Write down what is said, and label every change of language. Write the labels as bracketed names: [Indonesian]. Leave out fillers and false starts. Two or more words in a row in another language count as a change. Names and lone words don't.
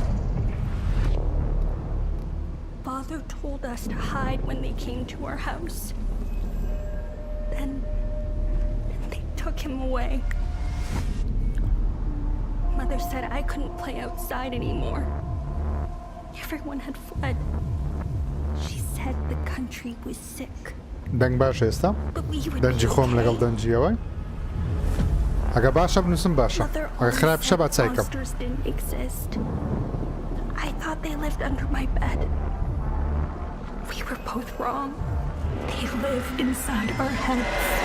[English] Father told us to hide when they came to our house. Then they took him away. Mother said I couldn't play outside anymore. Everyone had fled. She said the country was sick. [Central Kurdish] دەنگ باشە ئێستا؟ [English] But we would [Central Kurdish] دەنجی [English] be [Central Kurdish] خۆم لەگەڵ [English] okay. [Central Kurdish] دەنجیەوەی ئەگە باشە بنووسم باشە [English] Mother [Central Kurdish] ئەگە [English] always [Central Kurdish] خراپ شە با [English] said [Central Kurdish] چایکەم [English] monsters didn't exist. I thought they lived under my bed. We were both wrong. They live inside our heads.